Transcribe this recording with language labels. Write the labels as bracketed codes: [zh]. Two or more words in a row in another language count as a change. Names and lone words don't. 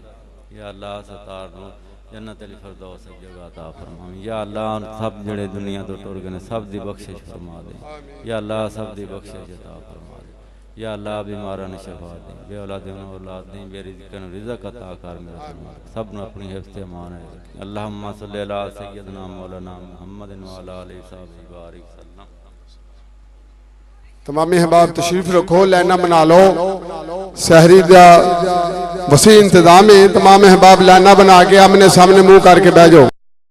[pa] یا اللہ ستار نوں [ar] جنة الفردوس [pa] جگہ عطا فرماوے. یا اللہ سب جیہڑے دنیا تو ٹر گئے سب دی بخشش فرما دے. یا اللہ سب دی بخشش عطا فرما دے۔ یا اللہ بیماراں نوں شفا دے، بے اولادے نوں اولاد دے، بے رزقاں نوں رزق عطا کر میرا فرمان. سب نوں اپنی حفظ تے امان ہے. [ar] اللهم صل على سيدنا مولانا محمد وعلى آله وسلم. [ur] تمام احباب تشریف رکھو، لائنا بنا لو۔ سحری کا وسیع انتظام ہے، تمام احباب لائنا بنا کے آمنے سامنے منہ کر کے بہہ جاؤ.